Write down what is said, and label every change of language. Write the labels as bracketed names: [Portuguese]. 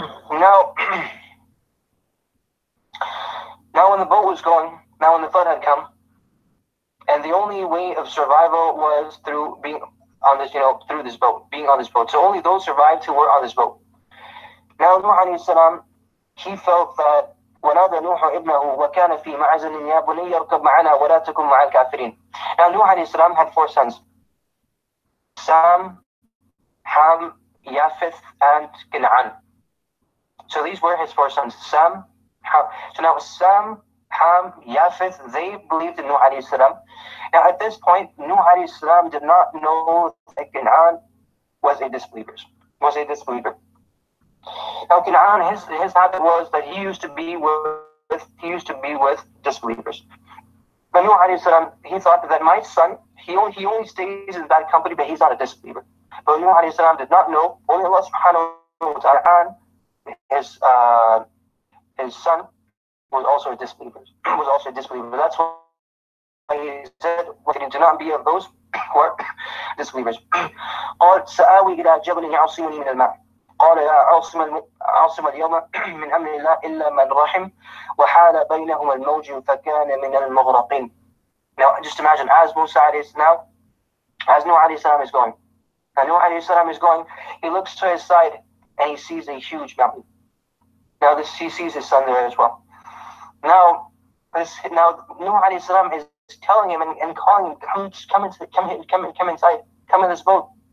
[English] Now when the boat was going, now when the flood had come, and the only way of survival was through being on this, through this boat, being on this boat. So only those survived who were on this boat. Now Nuh alayhi salam, he felt that [Arabic] وَنَادَى نُوحُ ابْنَهُ وَكَانَ فِي مَعْزَلٍ يَا بُنِيَّ ارْكَبْ مَعَنَا وَلَا تَكُنْ مَعَ الْكَافِرِينَ. [English] Now Nuh alayhi salam had 4 sons: Sam, Ham, Yafith, and Canaan. So these were his 4 sons: Sam, Ham. So now Sam, Ham, Yafith, they believed in Nuh alayhi salam. Now at this point, Nuh alayhi salam did not know that Canaan was a disbeliever. Now Canaan, his habit was that he used to be with disbelievers. But Nuh alayhi salam, he thought that my son, he only stays in that company, but he's not a disbeliever. But Nuh alayhi salam did not know. Only Allah subhanahu wa ta'ala, his son was also a disbeliever. That's why he said, do not be of those who are disbelievers. [Arabic] قال سآوي إلى جبل يعصمني من الماء قال لا عاصم اليوم من أمر الله إلا من رحم وحال بينهما الموج فكان من المغرقين. [English] Now just imagine, as Nuh alayhi salam is going. Now Nuh alayhi salam is going, he looks to his side and he sees a huge mountain. Now he sees his son there as well. Now Nuh alayhi salam is telling him and calling him, come inside, come in this boat.